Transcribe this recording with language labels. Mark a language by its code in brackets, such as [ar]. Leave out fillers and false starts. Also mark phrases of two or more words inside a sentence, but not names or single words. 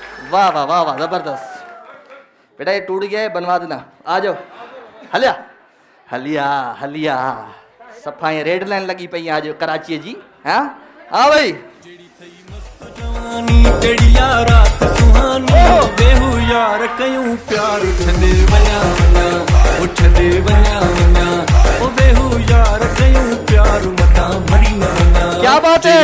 [ur] واہ واہ واہ واہ زبردست بیٹا، یہ ٹوٹ گیا ہے، بنوا دینا. آ جاؤ [sd] हलिया हलिया हलिया, सफाई [en] red line [sd] लगी पई आज कराची जी। [ur] ہاں ہاں بھائی, [sd] जवानी तेड़िया रात सुहानी वेहू यार कयूं प्यार उठदे वञा वञा उठदे वञा वञा ओ वेहू यार कयूं प्यार मता मरी न वञा। [ur] کیا بات ہے,